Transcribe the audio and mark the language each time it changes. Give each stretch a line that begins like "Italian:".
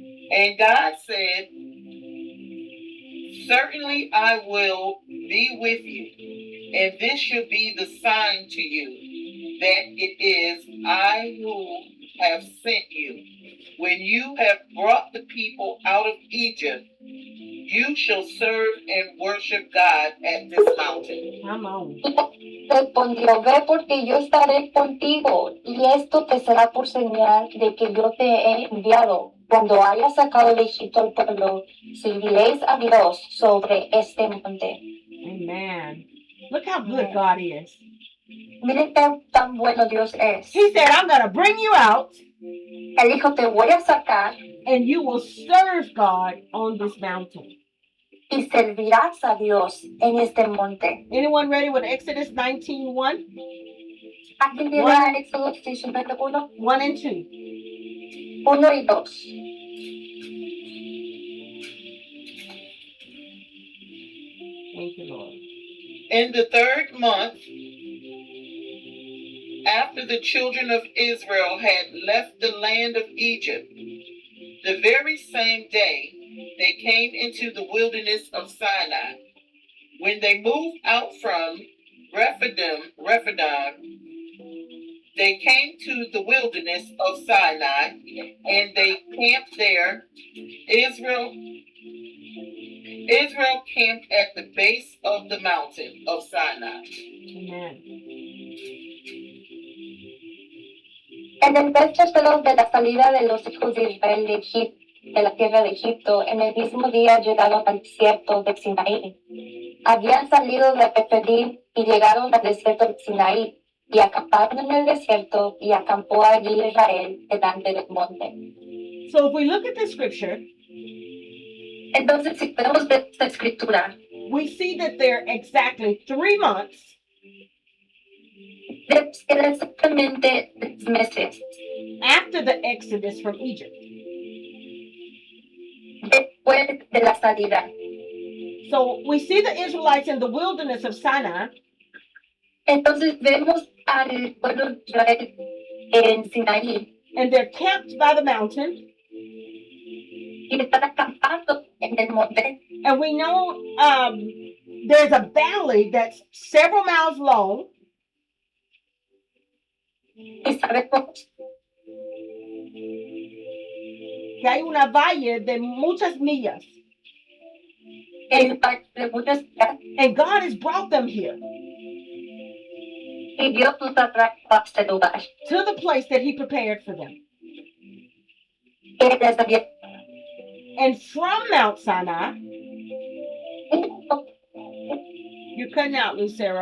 English: And God said, certainly I will be with you, and this shall be the sign to you that it is I who have sent you. When you have brought the people out of Egypt, you shall serve and worship God at this mountain. Come on.
Spanish: Respondió, ve porque yo estaré contigo, y esto te será por señal de que yo te he enviado. Cuando hayas sacado de Egipto al pueblo, serviréis a Dios sobre este monte.
English: Amen. Look how good God is.
Spanish: Miren qué tan bueno Dios es.
English: He said, I'm going to bring you out,
Spanish: Él dijo, te voy a sacar
English: and you will serve God on this mountain.
Spanish: y servirás a Dios en este monte.
English: Anyone ready with Exodus 19:1?
Spanish: Aquí viene a Éxodo 19:1,
English: 1 and 2.
Spanish: 1 y 2.
English: Thank you, Lord. In the 3rd month, after the children of Israel had left the land of Egypt, the very same day they came into the wilderness of Sinai. When they moved out from Rephidim, they came to the wilderness of Sinai, and they camped there. Israel camped at the base of the mountain of Sinai. Amen.
Spanish: En el mes tercero de la salida de los hijos de Israel de la tierra de Egipto, en el mismo día llegaron al desierto de Sinaí. Habían salido de Rephidim y llegaron al desierto de Sinaí, y acamparon en el desierto, y acampó allí Israel delante del monte.
English: So if we look at the scripture,
Spanish: Entonces, si podemos ver esta escritura,
English: we see that they're exactly 3 months
Spanish: era exactamente 3 meses
English: after the exodus from Egypt.
Spanish: después de la salida.
English: So we see the Israelites in the wilderness of Sinai,
Spanish: Entonces vemos al pueblo de Israel en Sinaí
English: and they're camped by the mountain.
Spanish: y están acampando en el monte.
English: And we know there's a valley that's several miles long,
Spanish: Y sabemos que hay una valle de muchas millas. el parque de muchas ciudades,
English: And God has brought them here
Spanish: y Dios nos atrae a este lugar.
English: to the place that He prepared for them.
Spanish: Él les había-
English: And from Mount Sinai, you're cutting out, Lucero.